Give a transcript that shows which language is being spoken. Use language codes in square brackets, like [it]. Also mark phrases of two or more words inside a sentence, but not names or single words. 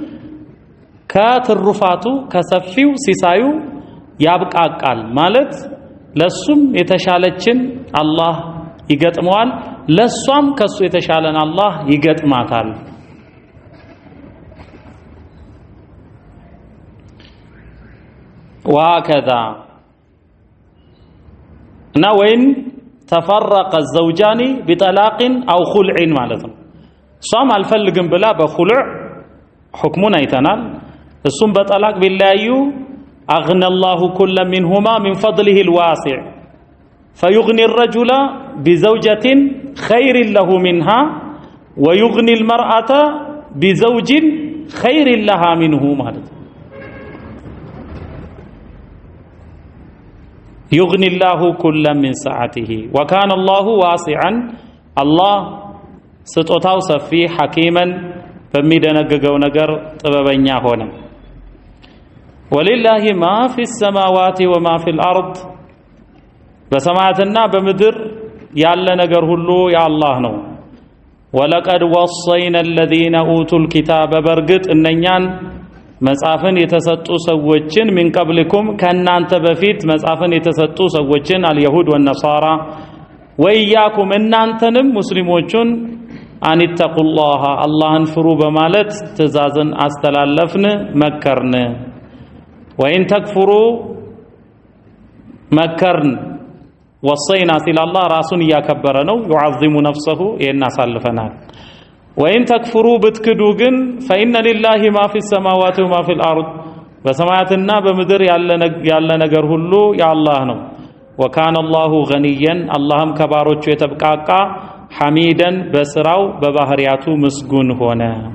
[am] ከትሩፋቱ ከሰፊው ሲሳዩ ያብቃቃል ማለት ለሱም የተሻለችን አላህ ይገጥመዋል ለሷም ከሱ የተሻለን አላህ ይገጥማታል وهكذا እና ወይን ተፈረቀ [ar] الزوجان بطلاق او خلع [am] ማለት ነው ሷም አልፈልግም ብላ በخلع حكمون አይተናል እሱም በጠላቅ ቢለያዩ [ar] اغنى الله كل منهما من فضله الواسع فيغني الرجل بزوجة خير له منها ويغني المرأة بزوج خير لها منه [am] ማለት [ar] يغني الله كل من سعته وكان الله واسعا الله [am] ስጦታው ሰፊ [ar] ሐኪመን [am] በሚደነገገው ነገር ጥበበኛ ሆነ [ar] ولله ما في السماوات وما في الأرض [am] በሰማያትና በምድር ያለ ነገር ሁሉ የአላህ ነው [ar] ولقد وصينا الذين اوتوا الكتاب [am] በርግጥ እነኛን መጻፍን የተሰጡ ሰዎችን [ar] من قبلكم [am] ከናንተ በፊት መጻፍን የተሰጡ ሰዎችን [ar] اليهود والنصارى وإياكم [am] እናንተንም ሙስሊሞችን [ar] أن اتقوا الله [am] اللهን ፍሩ በማለት ትእዛዝን አስተላለፍን መከርን [ar] وإن تكفروا [am] መከርን ወሰይና ሲል አላህ ራሱን እያከበረ ነው። [ar] يعظم نفسه [am] ይሄን አሳልፈናል። [ar] وإن تكفروا [am] ብትክዱ ግን [ar] فإن لله ما في السماوات وما في الأرض [am] በሰማያትና በምድር ያለ ነገር ሁሉ የአላህ ነው። [ar] وكان الله غنيا [am] አላህም ከባሮቹ የተብቃቃ ሐሚደን በስራው በባህሪያቱ ምስጉን ሆነ።